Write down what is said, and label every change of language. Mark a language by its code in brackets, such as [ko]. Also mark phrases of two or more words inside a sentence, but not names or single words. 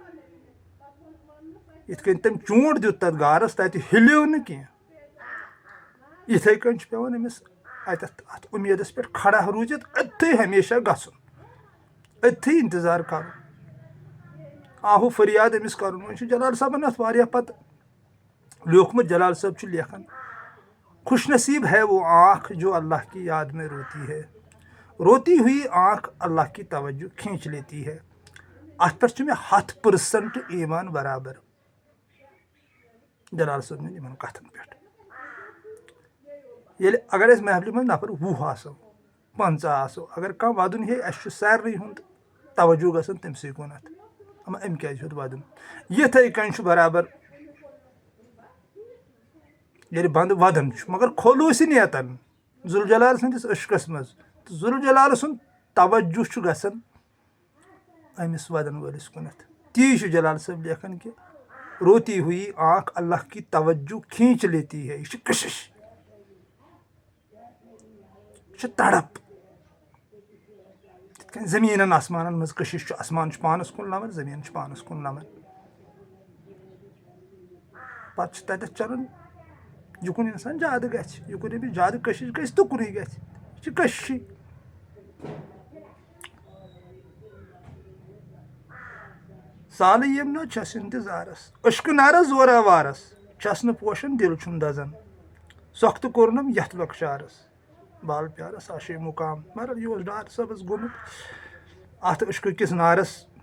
[ks] یِتھ کٔنۍ تٔمۍ چونٛٹ دیُت تتھ غارس تتہِ ہِلیو نہٕ کینٛہہ یِتھٕے کٔنۍ چھُ پیٚوان أمِس اتٮ۪تھ اتھ اُمیدس پٮ۪ٹھ کھڑا روٗزِتھ أتھٕے ہمیشہ گژھُن أتھٕے انتظار کرُن آہو فریاد أمِس کرُن وۄنۍ چھُ جلال صٲبن اتھ واریاہ پتہٕ لیوٗکھمُت جلال صٲب چھُ لیکھان [ur] خوش نصیب ہے وہ آنکھ جو اللہ کی یاد میں روتی ہے روتی ہوئی آنکھ اللہ کی توجہ کھینچ لیتی ہے [ks] اتھ پٮ۪ٹھ چھُ مےٚ 100% ایٖمان برابر جلال صٲبنٮ۪ن یِمن کتھن پٮ۪ٹھ ییٚلہِ اگر أسۍ محفلہِ منٛز نفر 20 آسو 15 آسو اگر کانٛہہ ودُن ہے اسہِ چھُ سارنٕے ہُنٛد توجہ گژھان تٔمسٕے کُنتھ اما أمۍ کیٛازِ ہیوٚت ودُن یِتھٕے کٔنۍ چھُ برابر ییٚلہِ بنٛدٕ ودان چھُ مگر خلوٗص نیتن ذوالجلال سٕنٛدِس عشقس منٛز تہٕ ذوالجلال سُنٛد توجہ چھُ گژھان أمِس ودن وٲلِس کُنتھ تی چھُ جلال صٲب لیکھان کہِ [ur] روتی ہوئی آنکھ اللہ کی توجہ کھینچ لیتی ہے [ks] یہِ چھِ کشش یہِ چھِ تڑپ یِتھ کٔنۍ زٔمیٖنن آسمانن منٛز کشش چھُ آسمان چھُ پانس کُن لمان زٔمیٖن چھُ پانس کُن لمان پتہٕ چھُ تتٮ۪تھ چلان یُکُن انسان زیادٕ گژھِ یُکُن أمِس زیادٕ کشش گژھِ تُکنُے گژھِ یہِ چھِ کششٕے سالٕے یِم نہ چھَس اِنتظارس عشقہٕ نارس زورآوارس چھَس نہٕ پوشان دِل چھُم دزان سۄختہٕ کوٚرنم یتھ لۄکچارس بال پیارس آشے مُقام مگر یہِ اوس ڈاکٹر صٲبس گوٚمُت اتھ عشقہٕ کِس نارس